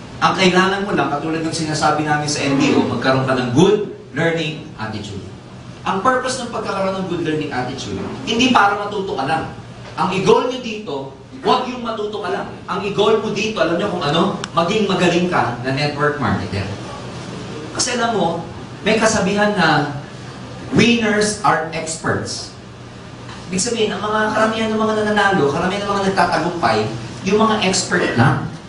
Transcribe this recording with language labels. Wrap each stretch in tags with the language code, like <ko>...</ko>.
<tl>Ang kailangan mo lang, katulad ng sinasabi namin sa NBO, magkaroon ka ng good learning attitude. Ang purpose ng pagkakaroon ng good learning attitude, hindi para matuto ka lang. Ang i-goal nyo dito, huwag yung matuto ka lang. Ang i-goal mo dito, alam nyo kung ano? Maging magaling ka na network marketer. Kasi alam mo, may kasabihan na</tl> <en>winners are experts.</en> <tl>Ibig sabihin, ang mga karamihan ng mga nananalo, karamihan ng mga nagtatagumpay, yung mga expert lang.</tl>